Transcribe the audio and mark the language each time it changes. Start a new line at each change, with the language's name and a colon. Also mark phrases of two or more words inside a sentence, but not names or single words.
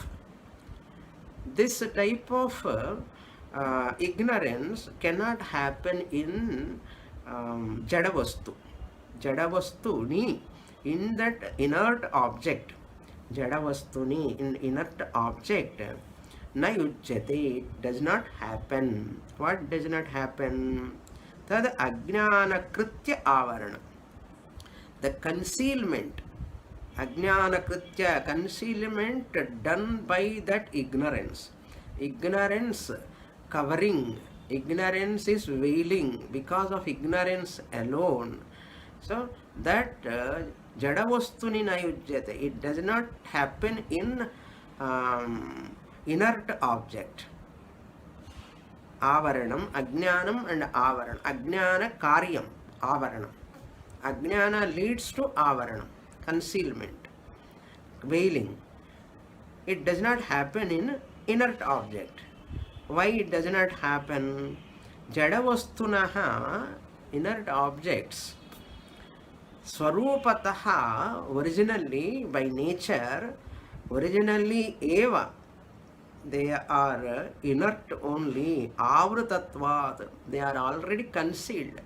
English: This type of ignorance cannot happen in Jadavastu. Jadavastuni, in that inert object. Jadavastuni, in inert object.
Sanskrit: न युज्यते,
English: does not happen. What does not happen?
Sanskrit: तद् अज्ञान कृत्य आवरण.
English: The concealment.
Sanskrit: अज्ञान कृत्य,
English: concealment done by that ignorance. Ignorance covering. Ignorance is veiling because of ignorance alone. So that
Sanskrit: जडवस्तुनि न युज्यते.
English: It does not happen in inert object.
Sanskrit: आवरणम्, अज्ञानम् and आवरणम्. अज्ञान कार्यम्, आवरणम्.
English: Ajnana leads to avaranam, concealment, veiling. It does not happen in inert object. Why it does not happen? Jadavastunaha, inert objects, Swarupataha, originally by nature, originally eva, they are inert only, avrutatvat, they are already concealed.